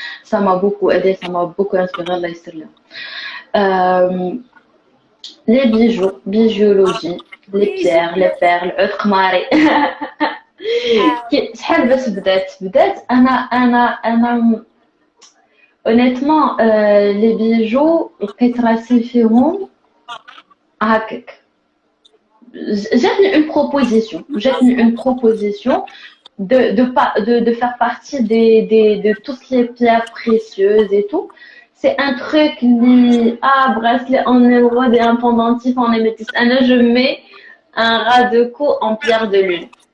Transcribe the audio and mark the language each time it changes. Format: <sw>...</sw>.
<fr>سا ما بوكو ايدي، سا ما بوكو انسبيري،</fr> <ar>الله يسر لهم.</ar> <fr>Les bijoux, bijoologie, les pierres, les perles, عود قماري.</fr> <ar>شحال باش بدات انا</ar> <fr>honnêtement les bijoux</fr> <ar>لقيت راسي فيهم هكاك.</ar> <fr>Jatni une proposition de faire partie de tout ce qui est pierres précieuses et tout. C'est un truc bracelet en émeraude et un pendentif en améthyste. Là, je mets un ras de cou en pierre de lune.</fr>